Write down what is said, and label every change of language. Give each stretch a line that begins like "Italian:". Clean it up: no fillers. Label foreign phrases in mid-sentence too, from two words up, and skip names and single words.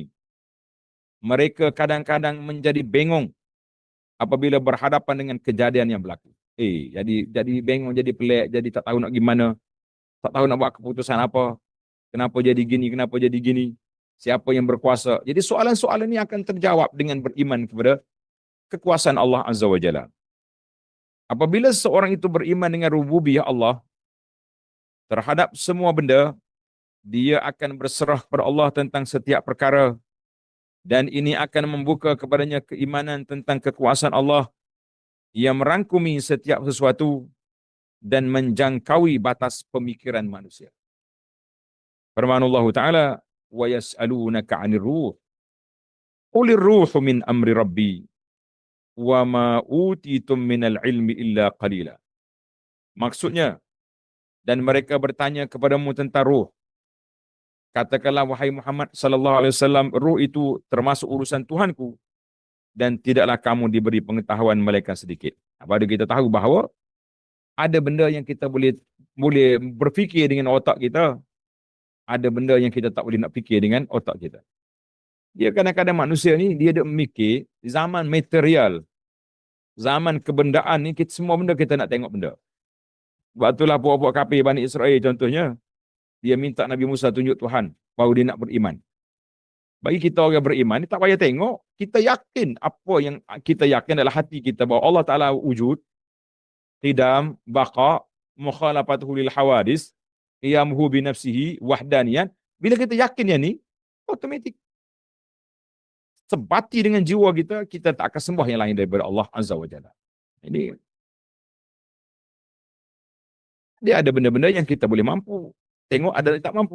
Malay: Mereka kadang-kadang menjadi bengong apabila berhadapan dengan kejadian yang berlaku. Jadi bengong, jadi pelik, jadi tak tahu nak gimana, tak tahu nak buat keputusan apa, kenapa jadi gini, kenapa jadi gini, siapa yang berkuasa. Jadi soalan-soalan ini akan terjawab dengan beriman kepada kekuasaan Allah
Arabic: عز وجل.
Malay: Apabila seorang itu beriman dengan rububiyah Allah terhadap semua benda, dia akan berserah kepada Allah tentang setiap perkara. Dan ini akan membuka kepadanya keimanan tentang kekuasaan Allah yang merangkumi setiap sesuatu dan menjangkaui batas pemikiran manusia. Firman Allah Ta'ala,
Arabic: وَيَسْأَلُونَكَ عَنِ الرُّوحِ قُلِ الرُّوحُ مِنْ أَمْرِ رَبِّي وَمَا أُوتِيتُم مِّنَ الْعِلْمِ إِلَّا قَلِيلًا.
Malay: Maksudnya, dan mereka bertanya kepadamu tentang ruh. Katakanlah wahai Muhammad
Arabic: صلى الله عليه وسلم,
Malay: ruh itu termasuk urusan Tuhanku dan tidaklah kamu diberi pengetahuan melainkan sedikit. Apabila kita tahu bahawa ada benda yang kita boleh berfikir dengan otak kita, ada benda yang kita tak boleh nak fikir dengan otak kita. Dia kadang-kadang manusia ni dia ada memikir zaman material, zaman kebendaan ni kita semua benda kita nak tengok benda. Sebab itulah puak-puak kafir Bani Israel contohnya, dia minta Nabi Musa tunjuk Tuhan, baru dia nak beriman. Bagi kita orang beriman, tak payah tengok, kita yakin apa yang kita yakin adalah hati kita bahawa Allah Ta'ala wujud, qidam, baqa,
Arabic: مخالفته للحوادث، قيامه بنفسه,
Malay: wahdaniyan. Bila kita yakin yang ni, automatik. Sebati dengan jiwa kita, kita tak akan sembah yang lain daripada Allah
Arabic: عز وجل.
Malay: Ini, dia ada benda-benda yang kita boleh mampu tengok, ada yang tak mampu.